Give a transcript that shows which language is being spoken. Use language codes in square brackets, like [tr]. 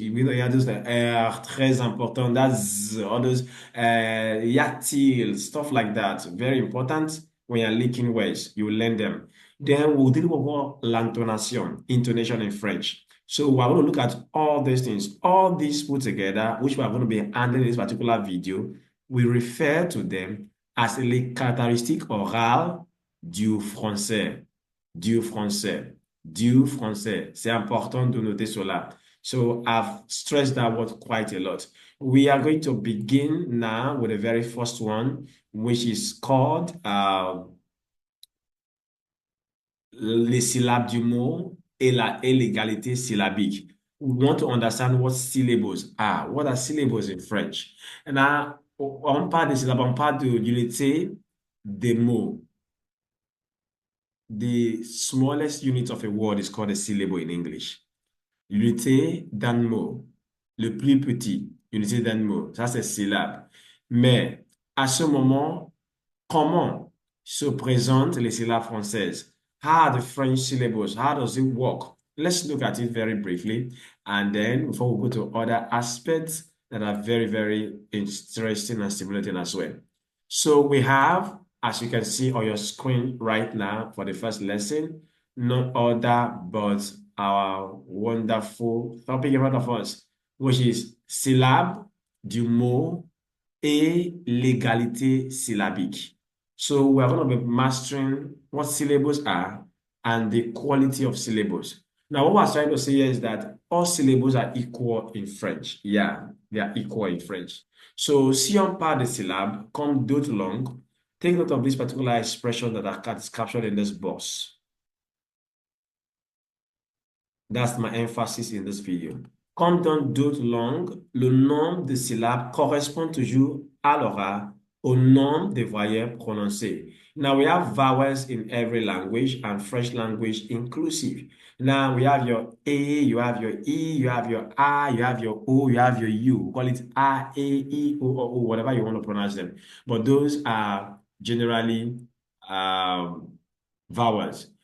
[en] You know, you have those R, [fr] très important, [en] that's all those [fr] y a-t-il, [en] stuff like that. Very important when you're linking words, you learn them. Then we'll deal with l'intonation, intonation in French. So we're going to look at all these things, all these put together, which we are going to be handling in this particular video. We refer to them as [fr] les caractéristiques orales du français, du français, du français. C'est important de noter cela. [en] So I've stressed that word quite a lot. We are going to begin now with the very first one, which is called [fr] les syllabes du mot et l'égalité syllabique. [en] We want to understand what syllables are. What are syllables in French? [fr] And on parle des syllabes, on parle de l'unité des mots. [en] The smallest unit of a word is called a syllable in English. [fr] L'unité d'un mot, le plus petit, unité d'un mot, ça c'est syllabe. Mais à ce moment, comment se présentent les syllabes françaises? [en] How are the French syllables? How does it work? Let's look at it very briefly. And then before we go to other aspects that are very, very interesting and stimulating as well. So we have, as you can see on your screen right now for the first lesson, no other but our wonderful topic in front of us, which is [fr] syllabe du mot et l'égalité syllabique. [en] So we're going to be mastering what syllables are and the quality of syllables. Now, what I was trying to say here is that all syllables are equal in French. Yeah, they are equal in French. So, [fr] si on parle de syllabes comme d'autres langues, [en] take note of this particular expression that is captured in this box. That's my emphasis in this video. [fr] Comme dans d'autres langues, le nombre de syllabes correspond toujours à l'oral au nombre de voyelles prononcées. [en] Now we have vowels in every language and French language inclusive. Now we have your A, you have your E, you have your I, you have your O, you have your U. We call it A, E, O, whatever you want to pronounce them. But those are generally vowels.